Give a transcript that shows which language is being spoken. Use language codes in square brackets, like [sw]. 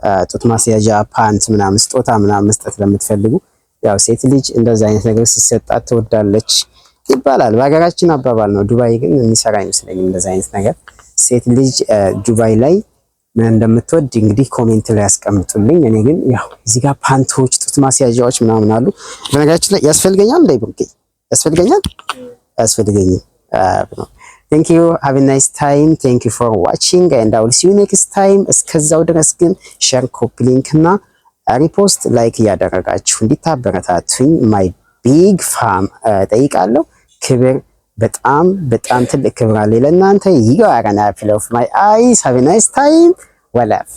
[am] ጡት ማስያዣ፣ ፓንት ምናምን ስጦታ ምናምን መስጠት ለምትፈልጉ ያው ሴት ልጅ እንደዛ አይነት ነገር ሲሰጣት ትወዳለች ይባላል። በሀገራችን አባባል ነው። ዱባይ ግን የሚሰራ አይመስለኝም እንደዛ አይነት ነገር። ሴት ልጅ ዱባይ ላይ ምን እንደምትወድ እንግዲህ ኮሜንት ላይ ያስቀምጡልኝ። እኔ ግን ያው እዚህ ጋር ፓንቶች፣ ጡት ማስያዣዎች ምናምን አሉ። በነገራችን ላይ ያስፈልገኛል እንዴ ብሩኬ? ያስፈልገኛል? ያስፈልገኝ። [en] Thank you. Have a nice time. Thank you for watching and I will see you next time. [am] እስከዛው ድረስ ግን ሼር፣ ኮፒ ሊንክ እና ሪፖስት ላይክ እያደረጋችሁ እንዲታበረታቱኝ ማይ ቢግ ፋም ጠይቃለሁ። ክብር በጣም ትልቅ ክብር አለ ለእናንተ። [en] You are an apple of my eyes. Have a nice time. Well,